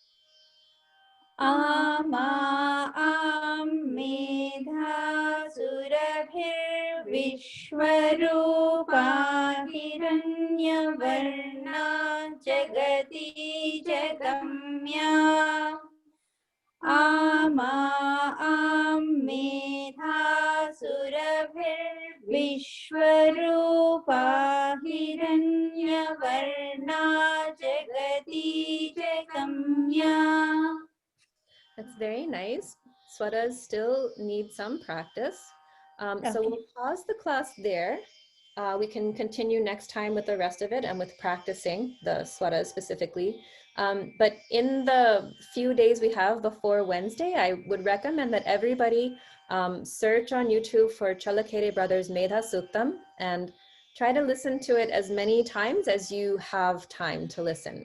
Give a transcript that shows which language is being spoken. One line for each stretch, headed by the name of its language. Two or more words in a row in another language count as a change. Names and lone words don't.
Sanskrit: आमा मेधा सुरभिर् विश्वरूपा हिरण्यवर्णा जगती जगम्या आमा मेधा सुरभिर् विश्वरूपा हिरण्यवर्णा जगती जगम्या.
English: That's very nice. Swaras still need some practice. So we'll pause the class there. We can continue next time with the rest of it and with practicing the swaras specifically. But in the few days we have before Wednesday, I would recommend that everybody search on YouTube for Chalakere Brothers Medha Suktam and try to listen to it as many times as you have time to listen.